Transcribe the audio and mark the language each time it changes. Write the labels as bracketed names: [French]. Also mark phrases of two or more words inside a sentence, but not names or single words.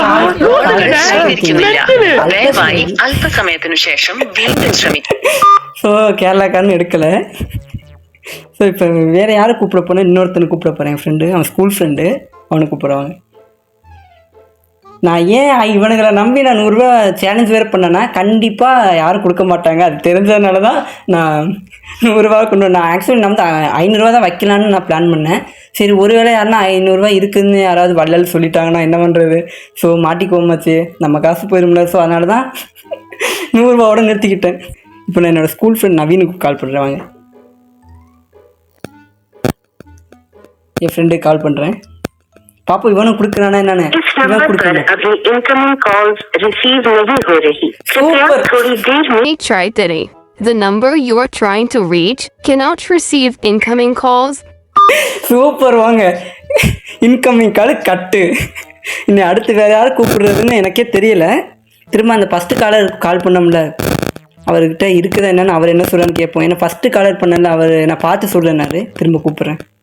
[Malayalam] ദയവായി അല്പസമയത്തിനു ശേഷം വീണ്ടും ശ്രമിക്കും. [Tamil] ஸோ கேரளாக்காரன்னு எடுக்கலை. ஸோ இப்போ வேறு யாரை கூப்பிட போனால் இன்னொருத்தனை கூப்பிட போகிறேன். என் ஃப்ரெண்டு, அவன் [English] school friend, [Tamil] அவனை கூப்பிடுவாங்க. நான் ஏன் இவனுங்களை நம்பி நான் 100 ரூபா சேலஞ்ச் வேறு பண்ணேன்னா கண்டிப்பாக யாரும் கொடுக்க மாட்டாங்க. அது தெரிஞ்சதுனால தான் நான் 100 ரூபா கொண்டு நான் ஆக்சுவலி நம்ம 500 ரூபா தான் வைக்கலான்னு நான் பிளான் பண்ணேன். சரி ஒருவேளை யாருன்னா 500 ரூபா இருக்குதுன்னு யாராவது வள்ளல் சொல்லிட்டாங்கன்னா என்ன பண்ணுறது? ஸோ மாட்டிக்கோமாச்சு, நம்ம காசு போயிடும்ல. ஸோ அதனால தான் 100 ரூபாவோட நிறுத்திக்கிட்டேன். இப்போ நான் என்னோடய [English] school friend [Tamil] நவீனுக்கு கால் பண்ணுறேன். வாங்க என் ஃப்ரெண்டுக்கு கால் பண்ணுறேன். பாப்பா இவனும் கொடுக்குறானா என்னன்னு இவன் கொடுக்குறேன். [English] Try today. The number you are trying to reach cannot receive incoming calls. [Tamil] சூப்பர் வாங்க. [English] incoming call cut. [Tamil] இன்னும் அடுத்து வேறு யாரும் கூப்பிடுறதுன்னு எனக்கே தெரியல. திரும்ப அந்த [English] first caller call [Tamil] பண்ணோம்ல அவர்கிட்ட இருக்குதா என்னன்னு அவர் என்ன சொல்கிறான்னு கேட்போம். ஏன்னா [English] first caller [Tamil] பண்ணல அவர் நான் பார்த்து சொல்கிறேன்னாரு. திரும்ப கூப்பிட்றேன்.